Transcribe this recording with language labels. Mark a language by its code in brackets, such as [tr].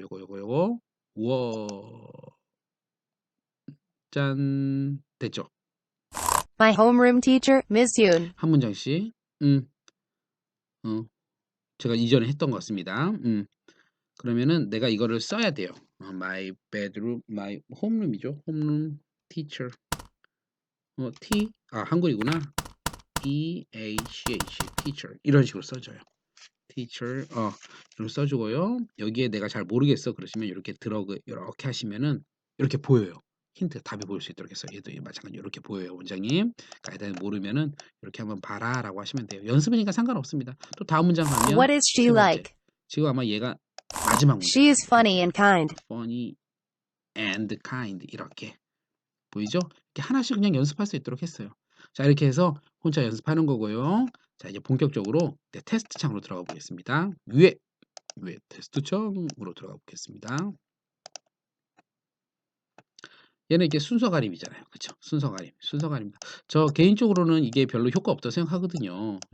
[ko] 요거. 우와. 짠. 됐죠? [en] My homeroom teacher, Ms. Yoon. [ko] 한 문장씩. 어, 제가 이전에 했던 것 같습니다. 그러면은 내가 이거를 써야 돼요. [en] my bedroom, my homeroom이죠. homeroom teacher. [ko] 한글이구나. [en] EACH, teacher. [ko] 이런 식으로 써줘요. teacher, 이렇게 써주고요. 여기에 내가 잘 모르겠어. 그러시면 이렇게 이렇게 하시면은 이렇게 보여요. 힌트, 답이 보일 수 있도록 했어요. 얘도 마찬가지로 이렇게 보여요, 원장님. 가이드라인 모르면은 이렇게 한번 봐라라고 하시면 돼요. 연습이니까 상관없습니다. 또 다음 문장 가면 [en] What is she [ko] 세 번째. [en] like? [ko] 지금 아마 얘가 마지막 문장. [en] She is funny and kind. funny and kind [ko] 이렇게 보이죠? 이렇게 하나씩 그냥 연습할 수 있도록 했어요. 자, 이렇게 해서 혼자 연습하는 거고요. 자, 이제 본격적으로 테스트 창으로 들어가 보겠습니다. 위에 테스트 창으로 들어가 보겠습니다. 얘는 이게 순서 가림이잖아요. 그쵸? 순서 가림입니다. 저 개인적으로는 이게 별로 효과 없다고 생각하거든요.